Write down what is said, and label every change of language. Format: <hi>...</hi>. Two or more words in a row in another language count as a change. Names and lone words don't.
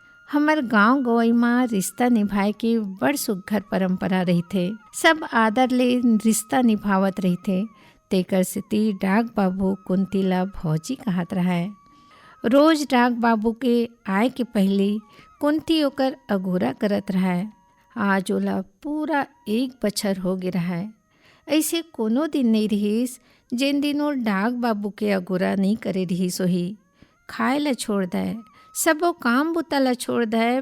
<hne>हमर गांव गवई में रिश्ता निभाए के बड़ सुघर परंपरा रही थे। सब आदर ले रिश्ता निभावत रही थे। तेकर सेती डाक बाबू कुंती ला भौजी कहत रहा। रोज डाक बाबू के आए के पहले कुंती ओकर अगोरा करत रहा। आज ओला पूरा 1 बछर हो गे रहा। ऐसे कोनो दिन नहीं रहीस जिन दिन वो डाक बाबू के अगोरा नहीं करे रहीस। वही खाए ला छोड़ दे, सबो काम बुता ला छोड़ दे।</hne>